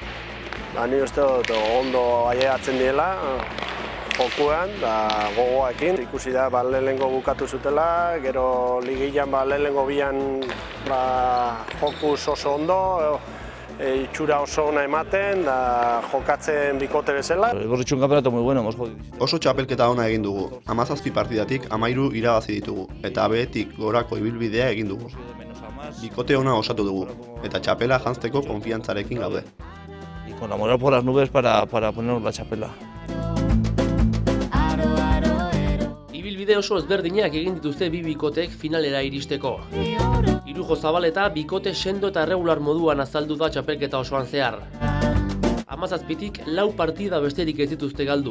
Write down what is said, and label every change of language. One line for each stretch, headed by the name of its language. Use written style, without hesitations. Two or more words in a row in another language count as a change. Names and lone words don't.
Basque: Ni uste dut ondo ailegatzen diela jokuan, gogoaekin. Ikusi da, lehenengo bukatu zutela, gero ligilan lehenengo bian jokuz oso ondo, itxura oso ona ematen, jokatzen bikote bezala.
Spanish: Hemos hecho un campeonato muy bueno, hemos jodido.
Basque: Oso txapelketa ona egin dugu. 17 partidatik 13 irabazi ditugu, eta behetik gorako ibilbidea egin dugu. Bikote ona osatu dugu, eta txapela janzteko konfiantzarekin gaude.
Spanish: Y con la moral por las nubes para ponernos la txapela.
Basque: Ibilbide oso ezberdinak egin dituzte bi bikotek finalera iristeko. Irujo Zabaleta bikote sendo eta regular moduan azaldu da txapelketa osoan zehar. 17tik 4 partida besterik ez dituzte galdu.